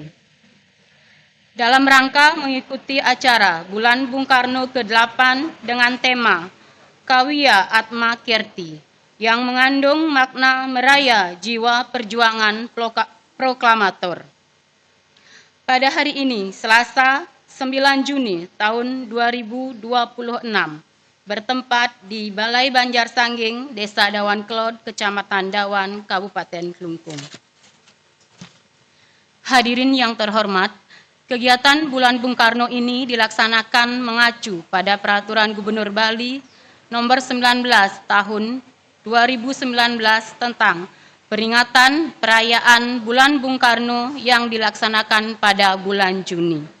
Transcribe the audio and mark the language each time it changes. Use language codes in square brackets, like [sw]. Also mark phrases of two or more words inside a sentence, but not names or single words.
[id] Dalam rangka mengikuti acara Bulan Bung Karno ke-8 dengan tema Kawiya Atma Kirti yang mengandung makna meraya jiwa perjuangan proklamator. Pada hari ini, Selasa 9 Juni tahun 2026, bertempat di Balai Banjar Sangging, Desa Dawan Kelot, Kecamatan Dawan, Kabupaten Klungkung. Hadirin yang terhormat, kegiatan Bulan Bung Karno ini dilaksanakan mengacu pada Peraturan Gubernur Bali Nomor 19 Tahun 2019 tentang peringatan perayaan Bulan Bung Karno yang dilaksanakan pada bulan Juni.